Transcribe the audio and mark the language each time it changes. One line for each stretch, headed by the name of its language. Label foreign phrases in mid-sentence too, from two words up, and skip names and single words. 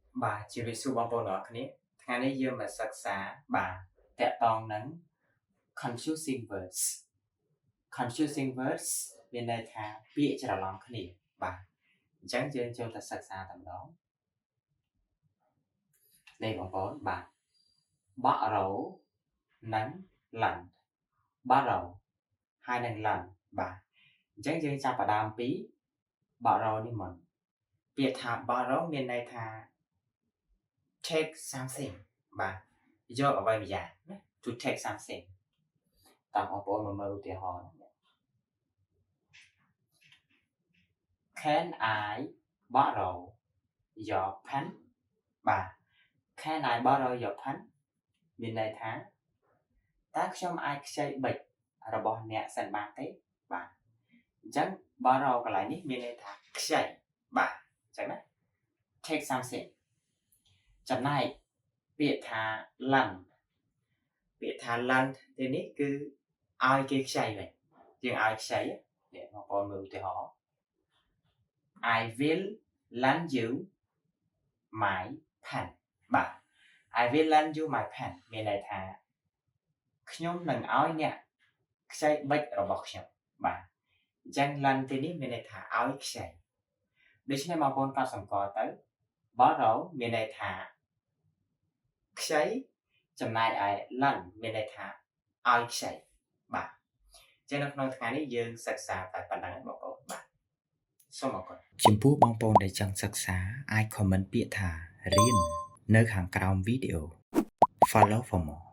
Khmer: បាទជាវិសុបងប្អូនអរគ្នាថ្ងៃនេះយើងមកសិក្សាបាទតកតងនឹង
English: confusing words
Khmer: មានន័យថាពាក្យច្រឡំគ្នាបាទអញ្ចឹងយើងចូលទៅសិក្សាតែម្ដង នេះបងប្អូនបាទបាក់រោនិងឡាន់បាក់រោហើយនិងឡាន់បាទអញ្ចឹងយើងចាប់ផ្ដើមពីបាក់រោនេះមកពាក្យថាបាក់រោមានន័យថា
English: take something
Khmer: បាទយកអ្វីម្យ៉ាងណា
English: to take something
Khmer: តាមបងប្អូនមកមើលឧទាហរណ៍
English: Can I borrow your pen
Khmer: បាទ
English: Can I borrow your pen
Khmer: មានន័យថាតើខ្ញុំអាចខ្ចីប៊ិចរបស់អ្នកសិនបានទេបាទអញ្ចឹង borrow កន្លែងនេះមានន័យថាខ្ចីបាទអញ្ចឹង ណា
English: take something
Khmer: ចំណែកពាក្យថា lend ពាក្យថា lend ទីនេះគឺឲ្យគេខ្ចីវិញយើងឲ្យខ្ចីនេះបងប្អូនមើលឧទាហរណ៍ I
English: will lend you my pen
Khmer: បាទ
English: I will lend you my pen
Khmer: មានន័យថាខ្ញុំនឹងឲ្យអ្នកខ្ចី ប៊ិចរបស់ខ្ញុំបាទអញ្ចឹង lend ទីនេះមានន័យថាឲ្យខ្ចីដូច្នេះបងប្អូនកត់សម្គាល់ទៅ borrow មានន័យថាខ្ចីចំណែកឯ lend មានន័យថាឲ្យខ្ចីបាទអញ្ចឹងនៅក្នុងថ្ងៃនេះយើងសិក្សាតែប៉ុណ្ណឹងបងប្អូនបាទសូមអរគុណចំពោះបងប្អូនដែលចង់សិក្សាអាច comment ពាក្យថារៀននៅខាងក្រោមវីដេអូ
English: Follow for more